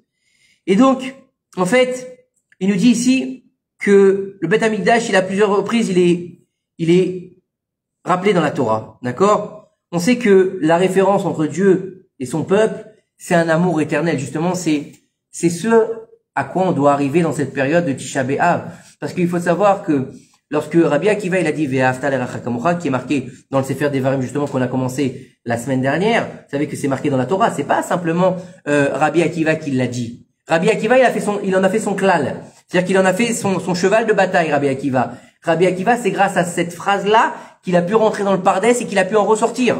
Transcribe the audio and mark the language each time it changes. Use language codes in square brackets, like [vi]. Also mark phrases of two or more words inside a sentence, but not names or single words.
[fr] Et donc, en fait, il nous dit ici que le [he] בית המקדש, [fr] il a plusieurs reprises, il est rappelé dans la Torah, d'accord? On sait que la référence entre Dieu et son peuple, c'est un amour éternel. Justement, c'est ce à quoi on doit arriver dans cette période de Tisha B'Av. Parce qu'il faut savoir que lorsque Rabbi Akiva, il a dit [he] ואהבת לרעך כמוך, [fr] qui est marqué dans le [he] ספר דברים, [fr] justement, qu'on a commencé la semaine dernière, vous savez que c'est marqué dans la Torah. C'est pas simplement Rabbi Akiva qui l'a dit. Rabbi Akiva, il en a fait son klal. C'est-à-dire qu'il en a fait son cheval de bataille, Rabbi Akiva. Rabbi Akiva, c'est grâce à cette phrase-là qu'il a pu rentrer dans le Pardes et qu'il a pu en ressortir.